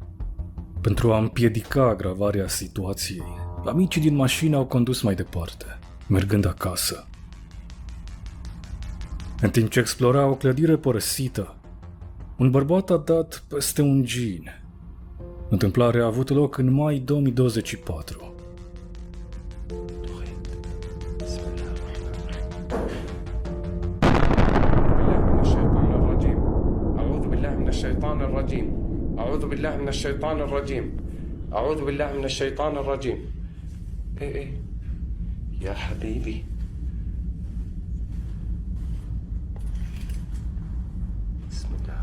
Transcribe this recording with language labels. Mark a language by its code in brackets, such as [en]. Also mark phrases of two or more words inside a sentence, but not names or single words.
[ro] Pentru a împiedica agravarea situației, amicii din mașină au condus mai departe, mergând acasă. În timp ce explora o clădire părăsită, un bărbat a dat peste un gin. Întâmplarea a avut loc în mai 2024. [ar] الشيطان الرجيم أعوذ بالله من الشيطان الرجيم أعوذ بالله من الشيطان الرجيم إيه يا حبيبي بسم الله